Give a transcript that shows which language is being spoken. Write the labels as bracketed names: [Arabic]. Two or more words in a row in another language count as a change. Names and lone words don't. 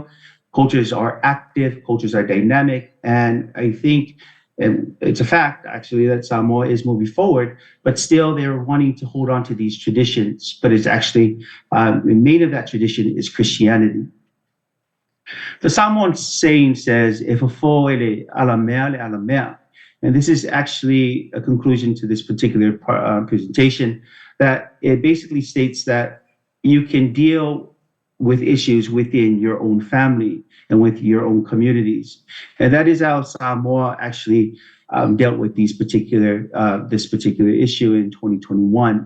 [English] Cultures are active, cultures are dynamic, and I think, and it's a fact actually, that Samoa is moving forward, but still they're wanting to hold on to these traditions, but it's actually, the main of that tradition is Christianity. The Samoan saying says, [Samoan] "E fofo ele ala mea le ala mea," [English] and this is actually a conclusion to this particular presentation, that it basically states that you can deal with issues within your own family and with your own communities. And that is how Samoa actually dealt with this particular issue in 2021.